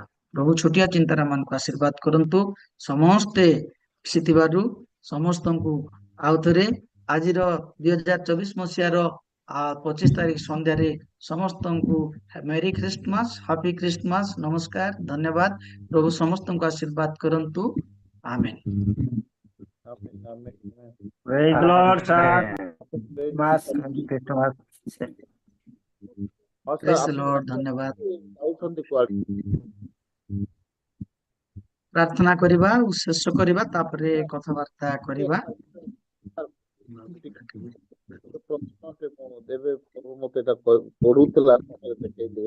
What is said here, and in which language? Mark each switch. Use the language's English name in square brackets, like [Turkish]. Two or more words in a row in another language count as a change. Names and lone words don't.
[Odia] ପ୍ରଭୁ ଛୋଟିଆ ଚିନ୍ତାରେ ଆମମାନଙ୍କୁ ଆଶୀର୍ବାଦ କରନ୍ତୁ। ସମସ୍ତେ ଆସିଥିବାରୁ ସମସ୍ତଙ୍କୁ ଆଉ ଥରେ ଆଜିର 2024 ମସିହାର 25 ତାରିଖ ସନ୍ଧ୍ୟାରେ ସମସ୍ତଙ୍କୁ [English] Merry Christmas, Happy Christmas, [Odia] ନମସ୍କାର, ଧନ୍ୟବାଦ। ପ୍ରଭୁ ସମସ୍ତଙ୍କୁ ଆଶୀର୍ବାଦ କରନ୍ତୁ। ଆମେନ୍। [English] Praise the Lord, sir. Mas, [Odia] ଯାଉଛନ୍ତି Christmas. [English] Praise the Lord, ଧନ୍ୟବାଦ। [Odia] କୁଆଡେ? ପ୍ରାର୍ଥନା କରିବା ଆଉ ଶେଷ କରିବା ତାପରେ କଥାବାର୍ତ୍ତା କରିବା। ଗୋଟେ ପ୍ରଶ୍ନଟେ ମୁଁ ଦେବେ ପ୍ରଭୁ ମତେ ଏଇଟା ପଢୁଥିଲା ସମୟରେ ଦେଖେଇଦେବେ।